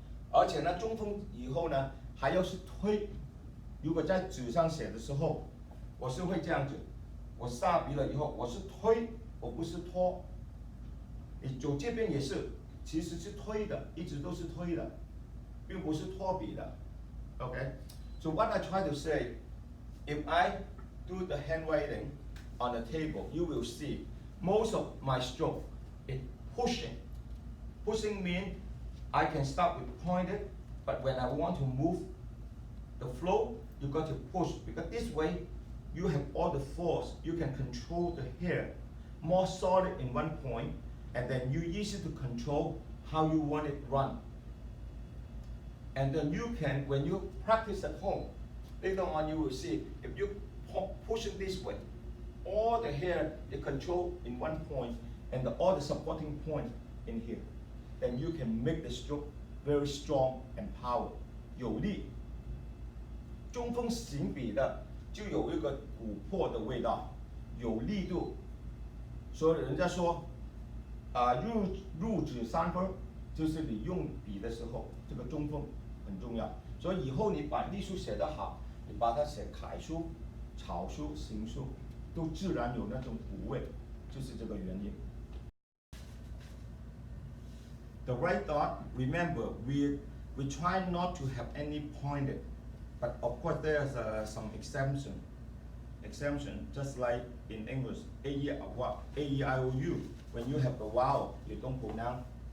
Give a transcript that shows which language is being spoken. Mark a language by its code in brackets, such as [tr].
[zh] 而且呢，中锋以后呢，还要是推。如果在纸上写的时候，我是会这样子，我下笔了以后，我是推，我不是拖。你走这边也是，其实是推的，一直都是推的，并不是拖笔的。 [en] Okay? So what I try to say, if I do the handwriting on the table, you will see most of my stroke is pushing. Pushing means I can start with pointed, but when I want to move the flow, you got to push, because this way you have all the force. You can control the hair more solid in one point, and then you easy to control how you want it run. And then you can, when you practice at home, later on you will see, if you push it this way, all the hair is controlled in one point, and all the supporting point in here. Then you can make the stroke very strong and power, [zh] 有力。中锋行笔的就有一个琥珀的味道，有力度。所以人家说，入纸3分，就是你用笔的时候，这个中锋很重要。所以以后你把隶书写得好，你把它写楷书、草书、行书，都自然有那种古味，就是这个原因。 [en] The right dot, remember, we try not to have any pointed, but of course there's some exemption, just like in English, A-E-I-O-U, when you have the vowel, you don't pronounce.